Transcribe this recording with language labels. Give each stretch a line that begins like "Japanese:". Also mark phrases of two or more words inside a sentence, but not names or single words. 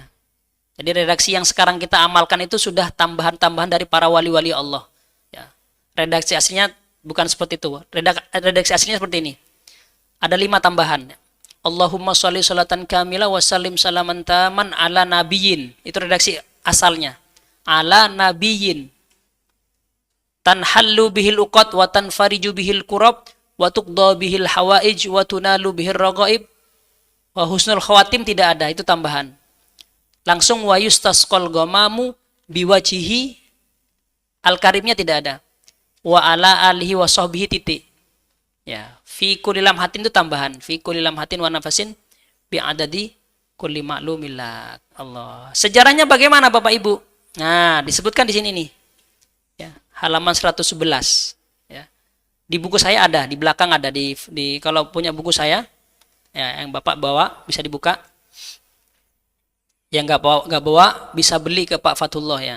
Indonesian: Jadi redaksi yang sekarang kita amalkan itu sudah tambahan-tambahan dari para wali-wali Allah. Ya. Redaksi aslinya bukan seperti itu. Redaksi aslinya seperti ini. Ada 5 tambahan.
Arabic: اللهم صل صلاةً كاملةً وسلم سلاماً تاماً على نبيٍ.
Indonesian: Itu redaksi asalnya.
Arabic: على نبيٍ. تنحل به العقد وتنفرج به الكرب وتقضى به الحوائج وتنال به الرغائب وحسن الخواتم
Indonesian: tidak ada, itu tambahan.
Arabic: Langsung ويستسقى الغمام بوجهه,
Indonesian: al-karimnya tidak ada.
Arabic: وعلى آله وصحبه titik.
Indonesian: Ya,
Arabic: في كل لمحة
Indonesian: itu tambahan.
Arabic: في كل لمحةٍ ونفسٍ بعدد كل معلومٍ لله.
Indonesian: Allah. Sejarahnya bagaimana Bapak Ibu? Nah, disebutkan di sini nih. Ya, halaman 111. Ya. Di buku saya ada, di belakang ada di kalau punya buku saya ya, yang Bapak bawa bisa dibuka. Yang nggak bawa bisa beli ke Pak Fatullah ya.